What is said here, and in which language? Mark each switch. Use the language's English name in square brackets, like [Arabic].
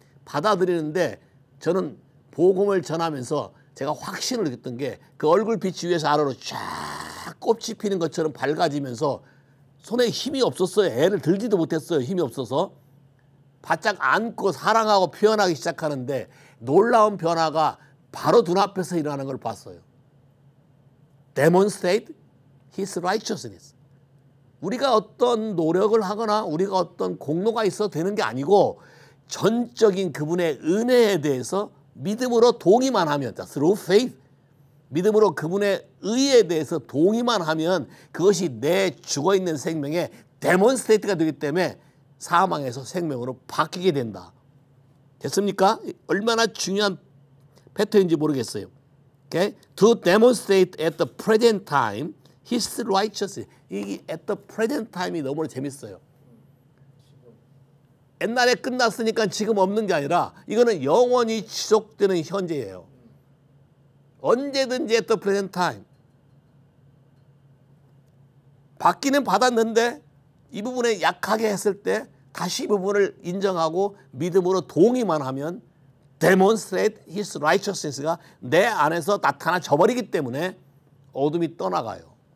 [Korean] 받아들이는데 저는 복음을 전하면서 제가 확신을 느꼈던 게 그 얼굴빛이 위에서 아래로 쫙 꽃이 피는 것처럼 밝아지면서 손에 힘이 없었어요. 애를 들지도 못했어요. 힘이 없어서. 바짝 안고 사랑하고 표현하기 시작하는데 놀라운 변화가 바로 눈앞에서 일어나는 걸 봤어요. [English] Demonstrate his righteousness. [Korean] 우리가 어떤 노력을 하거나 우리가 어떤 공로가 있어도 되는 게 아니고 전적인 그분의 은혜에 대해서 믿음으로 동의만 하면, [English] through faith, [Korean] 믿음으로 그분의 의에 대해서 동의만 하면 그것이 내 죽어있는 생명의 데몬스트레이트가 되기 때문에 사망에서 생명으로 바뀌게 된다. 됐습니까? 얼마나 중요한 패턴인지 모르겠어요. [English] Okay? To demonstrate at the present time his righteousness. [Korean] 이 [English] at the present time [Korean] 이 너무 재밌어요. 옛날에 끝났으니까 지금 없는 게 아니라 이거는 영원히 지속되는 현재예요. 언제든지 [English] at the present time. [Korean] 받기는 받았는데 이 부분에 약하게 했을 때 다시 이 부분을 인정하고 믿음으로 동의만 하면 [English] demonstrate his righteousness [Korean] 가 내 안에서 나타나져 버리기 때문에 어둠이 떠나가요.